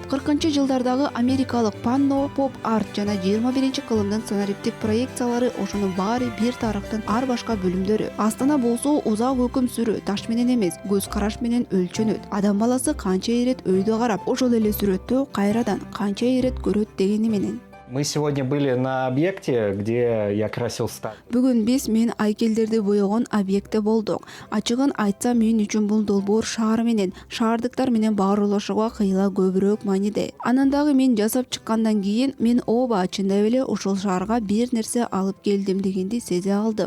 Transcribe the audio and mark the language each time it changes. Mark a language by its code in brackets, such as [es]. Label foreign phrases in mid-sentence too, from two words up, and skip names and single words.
[ky] 40-жылдардагы америкалык панно, поп-арт жана 21-кылымдын сценариптик проекциялары ошонун баары бир тарыхтын ар башка бөлүмдөрү. Астана болсо узак өкүм сүрүү, таш менен эмес, көз караш менен өлчөнөт. Адам баласы канча ирет өйдө карап, ошол эле сүрөттү кайрадан канча ирет көрөт дегени менен. [ru] Мы сегодня были на объекте, где я красил сталь. [ky] Бүгүн биз мен айкелдерди боёгон объектте болдук. Ачыгын айтсам, мен үчүн бул долбоор шаар менен, шаардыктар менен баарлашууга кыйла көбүрөөк мааниде. Анан дагы мен жасап чыккандан кийин мен ооба чындап эле ушул шаарга бир нерсе алып келдим дегенди сезе алдым.